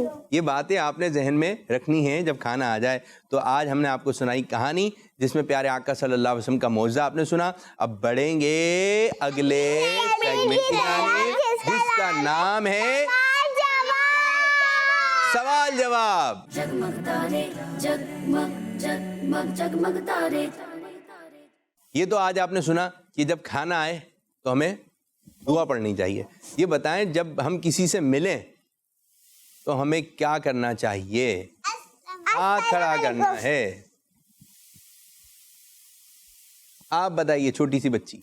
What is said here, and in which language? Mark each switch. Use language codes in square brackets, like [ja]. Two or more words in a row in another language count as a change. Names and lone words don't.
[ur] یہ باتیں آپ نے ذہن میں رکھنی ہیں جب کھانا آ جائے. تو آج ہم نے آپ کو سنائی کہانی جس میں پیارے آقا صلی اللہ علیہ وسلم کا معجزہ آپ نے سنا. اب بڑھیں گے اگلے سیگمنٹ کی جانب جس کا نام ہے سوال جواب. جگمگ تارے جگمگ جگمگ جگمگ تارے. یہ تو آج آپ نے سنا کہ جب کھانا آئے تو ہمیں دعا پڑھنی چاہیے. یہ بتائیں جب ہم کسی سے ملیں تو ہمیں کیا کرنا چاہیے؟ ہاتھ کھڑا کرنا ہے. آپ بتائیے چھوٹی سی بچی.